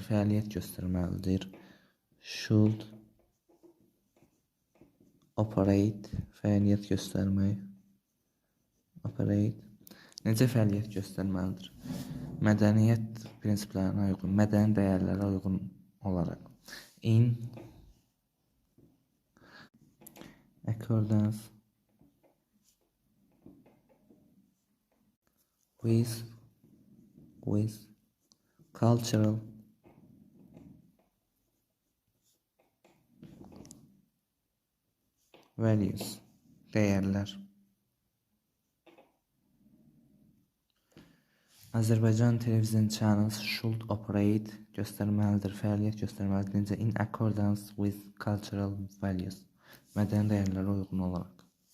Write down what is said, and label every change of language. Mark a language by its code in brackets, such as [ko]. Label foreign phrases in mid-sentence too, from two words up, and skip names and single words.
[az] Fəaliyyət göstərməlidir. [en] Should operate, [az] fəaliyyət göstərmək. [en] Operate. [az] Necə fəaliyyət göstərməlidir? Mədəniyyət prinsiplərinə uyğun, mədəni dəyərlərə uyğun olaraq. [en] In accordance with cultural values, [az] dəyərlər. [en] Azərbaycan Television Channels should operate, [az] göstərməlidir, fəaliyyət göstərməlidir. Necə? [en] In accordance with cultural values, [az] mədəni dəyərlərə uyğun olaraq.